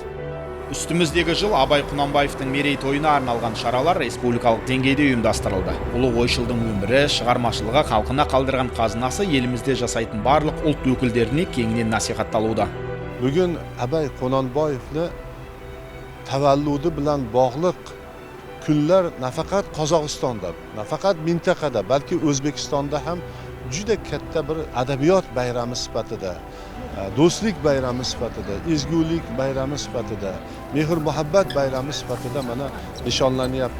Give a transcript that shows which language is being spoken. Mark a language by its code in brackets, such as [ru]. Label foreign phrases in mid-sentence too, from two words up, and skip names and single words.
[kk] Үстіміздегі жыл Абай Құнанбаевтың мерейтойына арналған шаралар республикалық деңгейде ұйымдастырылды. Ұлы ойшылдың өмірі, шығармашылығы, халқына қалдырған қазынасы елімізде жасайтын барлық ұлт өкілдеріне кеңінен насихатталуда. [uz] Бүгін Абай Құнанбаевны tavalludi bilan bog'liq kunlar nafaqat Qozog'istonda, nafaqat mintaqada, balki O'zbekistonda ham juda katta bir adabiyot bayrami sifatida, do'stlik bayrami sifatida, ezgulik bayrami sifatida, mehr muhabbat bayrami sifatida mana nishonlanyapti.